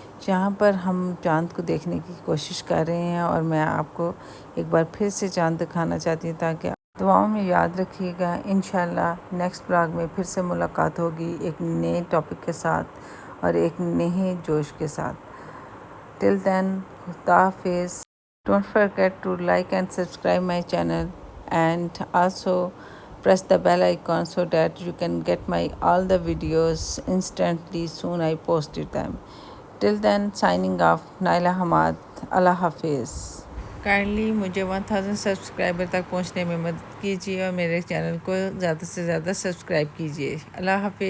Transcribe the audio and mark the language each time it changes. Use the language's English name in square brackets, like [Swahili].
[Urdu] جہاں پر ہم چاند کو دیکھنے کی کوشش کر رہے ہیں اور میں آپ کو ایک بار پھر سے چاند دکھانا چاہتی ہوں، تاکہ دعاؤں میں یاد رکھیے گا. انشاءاللہ نیکسٹ ولاگ میں پھر سے ملاقات ہوگی ایک نئے ٹاپک کے ساتھ اور ایک نئے جوش کے ساتھ. [English] till then, [Urdu] خدا حافظ. [English] Don't forget to like and subscribe my channel, and also press the bell icon so that you can get my all the videos instantly soon I posted them. Till then, signing off, Naila Hamad. [Urdu] اللہ حافظ. Kindly مجھے 1000 subscriber تک پہنچنے میں مدد کیجیے اور میرے channel کو زیادہ سے زیادہ سبسکرائب کیجیے. اللہ حافظ.